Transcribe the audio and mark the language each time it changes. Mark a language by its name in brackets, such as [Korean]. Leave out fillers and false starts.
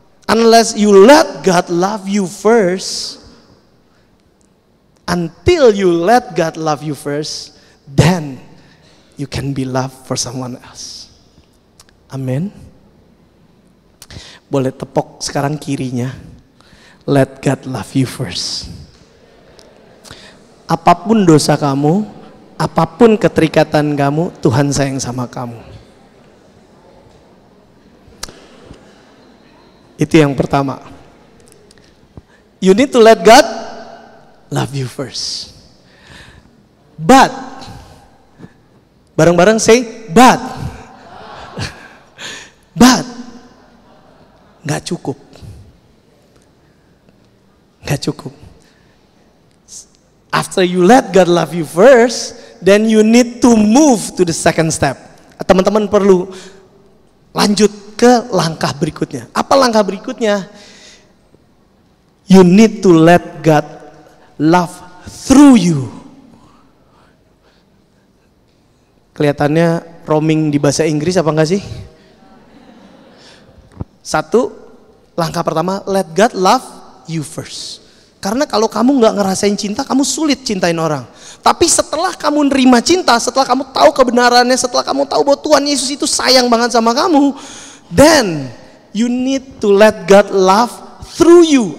[English] Unless you let God love you first, until you let God love you first, then you can be loved for someone else. [Indonesian] Amin. Boleh tepok sekarang kirinya. [English] Let God love you first. [Indonesian] Apapun dosa kamu, apapun keterikatan kamu, Tuhan sayang sama kamu. Itu yang pertama. [English] You need to let God love you first. [Indonesian] But, bareng-bareng say, but nggak cukup. Nggak cukup. [English] After you let God love you first, then you need to move to the second step. [Indonesian] Teman-teman perlu lanjut ke langkah berikutnya. Apa langkah berikutnya? [English] You need to let God love through you. [Indonesian] Kelihatannya roaming di bahasa Inggris apa enggak sih? Satu, langkah pertama, [English] let God love you first. [Indonesian] Karena kalau kamu nggak ngerasain cinta, kamu sulit cintain orang. Tapi setelah kamu nerima cinta, setelah kamu tahu kebenarannya, setelah kamu tahu bahwa Tuhan Yesus itu sayang banget sama kamu, [English] then you need to let God love through you.